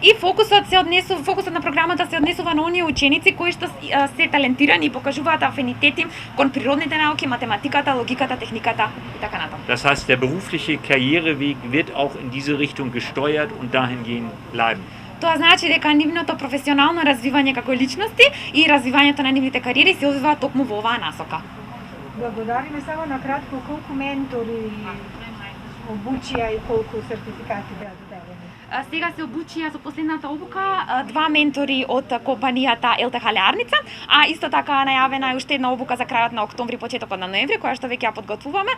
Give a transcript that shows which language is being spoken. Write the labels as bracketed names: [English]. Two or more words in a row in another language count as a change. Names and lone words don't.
[Macedonian] И фокусот на програмата се однесува на оние ученици кои што се талентирани и покажуваат афинитет им кон природните науки, математиката, логиката, техниката и така натаму. [German] Das heißt, der berufliche Karriereweg wird auch in diese Richtung gesteuert und dahingehend bleiben. [Macedonian] Тоа значи дека нивното професионално развивање како личности и развивањето на нивните кариери се одвива токму во оваа насока. Благодариме само на кратко колку ментори обучија и колку сертификати беа доделени. Сега се обучија за последната обука 2 ментори од компанијата ЛТХ Леарница, а исто така најавена е уште една обука за крајот на октомври, почетокот на ноември, која што веќе ја подготвуваме.